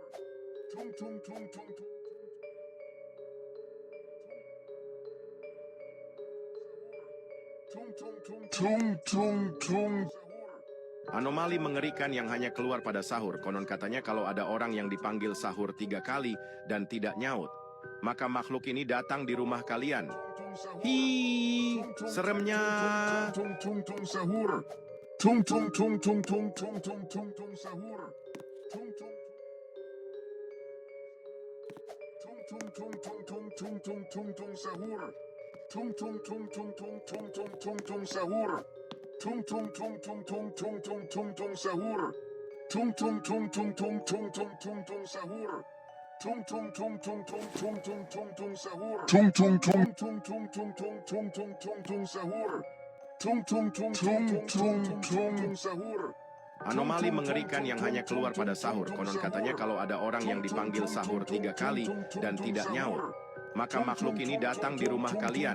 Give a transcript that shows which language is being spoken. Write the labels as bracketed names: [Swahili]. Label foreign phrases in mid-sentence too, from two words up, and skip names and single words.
[Indonesian] Tung tung tung tung tung. Tung tung tung tung tung tung. Anomali mengerikan yang hanya keluar pada sahur. Konon katanya kalau ada orang yang dipanggil sahur 3 kali dan tidak nyaut, maka makhluk ini datang di rumah kalian. Hi, seremnya. Tung tung tung sahur. Tung tung tung tung tung tung tung tung tung sahur. Tung tung. Tung tung tung tung tung tung tung tung tung sahur. Tung tung tung tung tung tung tung tung tung sahur. Tung tung tung tung tung tung tung tung tung sahur. Tung tung tung tung tung tung tung tung tung sahur. Tung tung tung tung tung tung tung tung tung sahur. Tung tung tung tung tung tung tung tung tung tung tung sahur. Tung tung tung tung tung tung tung sahur. Anomali mengerikan yang hanya keluar pada sahur. Konon katanya kalau ada orang yang dipanggil sahur 3 kali dan tidak nyaut, maka makhluk ini datang di rumah kalian.